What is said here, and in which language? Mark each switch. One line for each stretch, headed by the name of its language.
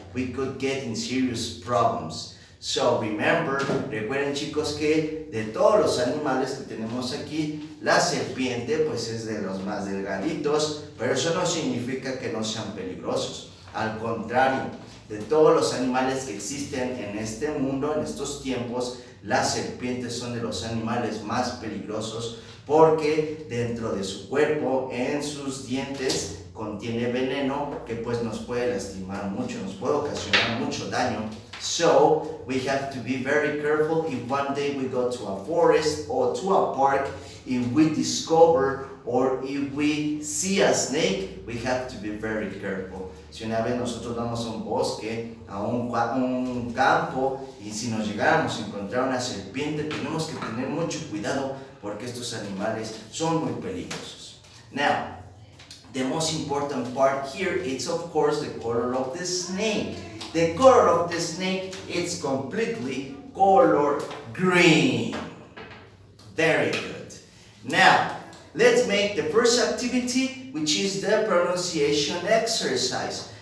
English: We could get in serious problems.
Spanish: So recuerden, chicos, que de todos los animales que tenemos aquí, la serpiente pues es de los más delgaditos, pero eso no significa que no sean peligrosos. Al contrario, de todos los animales que existen en este mundo, en estos tiempos, las serpientes son de los animales más peligrosos porque dentro de su cuerpo, en sus dientes, contiene veneno que pues nos puede lastimar mucho, nos puede ocasionar mucho daño.
English: So we have to be very careful if one day we go to a forest or to a park, if we discover or if we see a snake, we have to be very careful.
Spanish: Si una vez nosotros vamos a un bosque, a un campo, y si nos llegáramos a encontrar una serpiente, tenemos que tener mucho cuidado porque estos animales son muy peligrosos.
English: Now, the most important part here is of course the color of the snake. The color of the snake is completely color green. Very good. Now, let's make the first activity, which is the pronunciation exercise.